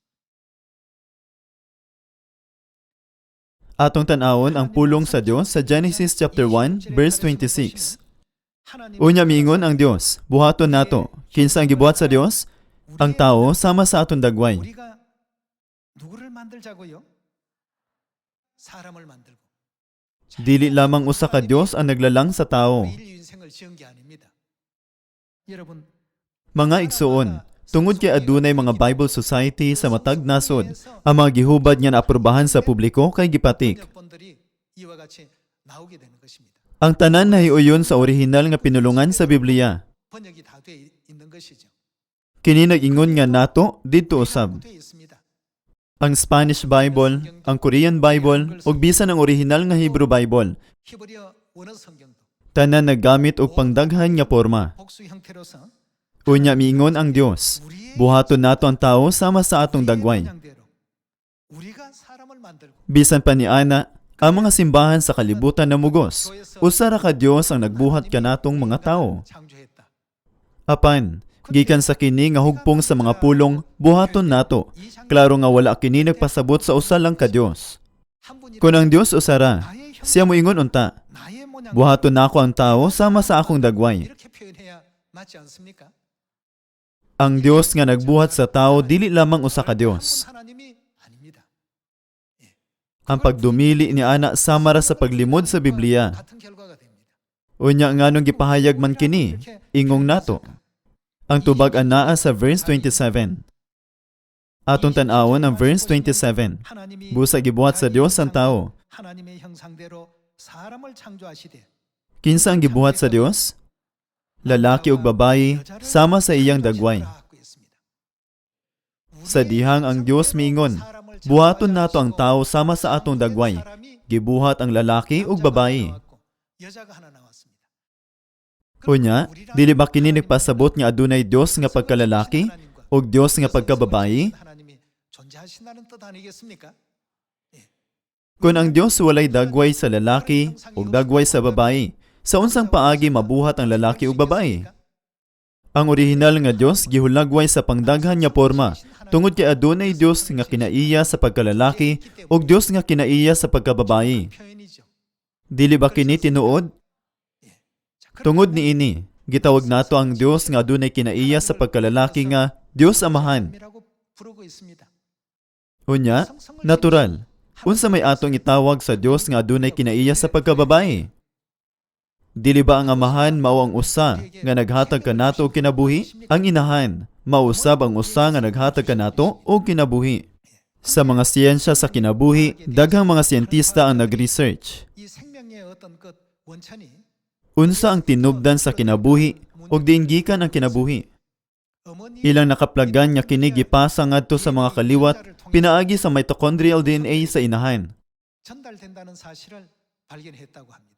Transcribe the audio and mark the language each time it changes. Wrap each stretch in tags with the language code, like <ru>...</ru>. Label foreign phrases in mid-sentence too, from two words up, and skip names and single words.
<ceb>Atong tan-awon ang pulong sa Dios sa Genesis</ceb> <en>chapter 1 verse 26.</en> <ceb>Unya miingon ang Dios, buhaton nato. Kinsa ang gibuhat sa Dios? Ang tao sama sa aton dagway.</ceb> <ko>누구를 만들자고요? 사람을 만들고.</ko> <ceb>Dili lamang usa ka Dios ang naglalang sa tao.</ceb> <ko>인류 인생을 지은 게 아닙니다. 여러분,</ko> <ceb>Mga igsuon, tungod kay adunay mga Bible Society sa matag nasod, ang mga gihubad nga naaprobahan sa publiko kay gipatik.</ceb> <ko>번들이 이와 같이 나오게 되는 것입니다.</ko> <ceb>Ang tanan nahiuyon sa orihinal nga pinulungan sa Biblia.</ceb> <ko>번역이 다 돼 있는 것이죠.</ko> <ceb>Kini nag-ingon nga nato didto usab.</ceb> <ko>돼 있습니다.</ko> <ceb>Ang Spanish Bible, ang Korean Bible, ug bisan ang orihinal nga Hebrew Bible,</ceb> <ko>히브리어 원어 성경도</ko> <ceb>tanan naggamit og pangdaghan nga porma.</ceb> <ko>복수 형태로서</ko> <ceb>Unya miingon ang Dios, buhaton nato ang tao sama sa atong dagway.</ceb> <ko>모양대로 우리가 사람을 만들고</ko> <ceb>Bisan pa ni ana, ang mga simbahan sa kalibutan na mugos, usa ra ka Dios ang nagbuhat kanatong mga tao.</ceb> <ko>창조했다.</ko> <ceb>Apan, gikan sa kini nga hugpong sa mga pulong, buhaton nato. Klaro nga wala kini nagpasabot sa usa lang ka Dios.</ceb> <ko>한 분이</ko> <ceb>Kung ang Dios usara, siya moingon unta,</ceb> <ko>나의 모양</ko> <ceb>buhaton nako ang tao sama sa akong dagway.</ceb> <ko>이렇게 표현해야 맞지 않습니까?</ko> <ceb>Ang Dios nga nagbuhat sa tao dili lamang usa ka Dios.</ceb> <ko>한 분 하나님이 아닙니다.</ko> <ceb>Ang pagdumili ni ana sama ra sa paglimod sa Biblia.</ceb> <ko>같은 결과가 됩니다.</ko> <ceb>Unya nganong gipahayag man kini, ingong nato. Ang tubag anaa sa verse 27. Atong tan-awon ang verse 27.</ceb> <ko>하나님이</ko> <ceb>Busa gibuhat sa Dios ang tao.</ceb> <ko>하나님의 형상대로 사람을 창조하시되</ko> <ceb>Kinsa ang gibuhat sa Dios? Lalaki ug babayi sama sa iyang dagway. Sa dihang ang Dios miingon, buhaton nato ang tao sama sa atong dagway. Gibuhat ang lalaki ug babayi.</ceb> <ko>여자가 하나 나왔습니다.</ko> <ceb>Unya, dili ba kini nagpasabot nga adunay Dios nga pagkalalaki ug Dios nga pagkababayi?</ceb> <ko>하나님이 존재하신다는 뜻 아니겠습니까?</ko> <ceb>Kung ang Dios walay dagway sa lalaki ug dagway sa babayi, sa unsang paagi mabuhat ang lalaki ug babayi? Ang orihinal nga Dios gihulagway sa pangdaghan nga porma, tungod kay adunay Dios nga kinaiya sa pagkalalaki ug Dios nga kinaiya sa pagkababayi.</ceb> <ko>표현이죠.</ko> <ceb>Dili ba kini tinuod? Tungod niini, gitawag nato ang Dios nga adunay kinaiya sa pagkalalaki nga Dios Amahan.</ceb> <ko>이라고 부르고 있습니다.</ko> <ceb>Unya, natural. Unsa may atong itawag sa Dios nga adunay kinaiya sa pagkababayi? Dili ba ang amahan mao ang usa nga naghatag kanato og kinabuhi? Ang inahan mausab ang usa nga naghatag kanato og kinabuhi. Sa mga siyensya sa kinabuhi, daghang mga siyentista ang nag-research.</ceb> <ko>이 생명의 어떤 것 원천이</ko> <ceb>Unsa ang tinubdan sa kinabuhi ug diin gikan ang kinabuhi?</ceb> <ko>어머니</ko> <ceb>Ilang nakaplagan nga kini gipasa ngadto sa mga kaliwat pinaagi sa</ceb> <en>mitochondrial DNA</en> <ceb>sa inahan.</ceb> <ko>전달된다는 사실을 발견했다고 합니다.</ko>